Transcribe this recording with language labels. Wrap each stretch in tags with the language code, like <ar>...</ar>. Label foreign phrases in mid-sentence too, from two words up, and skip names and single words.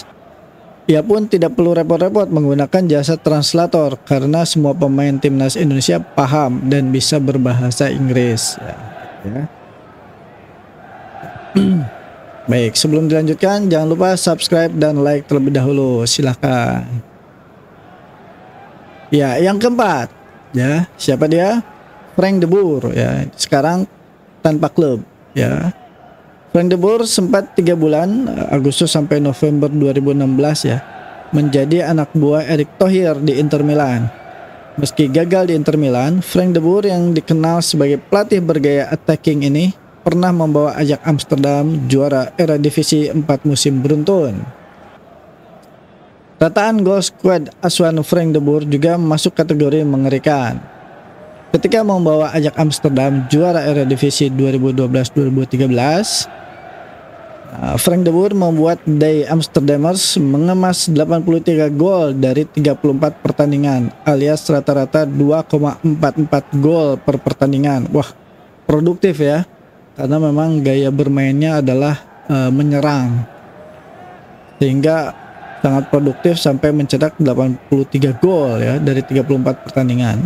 <id>Ia pun tidak perlu repot-repot menggunakan jasa translator karena semua pemain timnas Indonesia paham dan bisa berbahasa Inggris. Ya. Baik, sebelum dilanjutkan jangan lupa subscribe dan like terlebih dahulu. Silahkan. Ya, yang keempat, ya siapa dia? Frank de Boer. Ya, sekarang tanpa klub ya. Frank de Boer sempat 3 bulan Agustus sampai November 2016 ya menjadi anak buah Erick Thohir di Inter Milan. Meski gagal di Inter Milan, Frank de Boer yang dikenal sebagai pelatih bergaya attacking ini pernah membawa Ajax Amsterdam juara Eredivisie 4 musim beruntun. Rataan gol skuad asuhan Frank de Boer juga masuk kategori mengerikan. Ketika membawa Ajax Amsterdam juara Eredivisie 2012-2013, Frank de Boer membuat Die Amsterdammers mengemas 83 gol dari 34 pertandingan alias rata-rata 2,44 gol per pertandingan. Wah, produktif ya, karena memang gaya bermainnya adalah menyerang, sehingga sangat produktif sampai mencetak 83 gol ya dari 34 pertandingan.</id>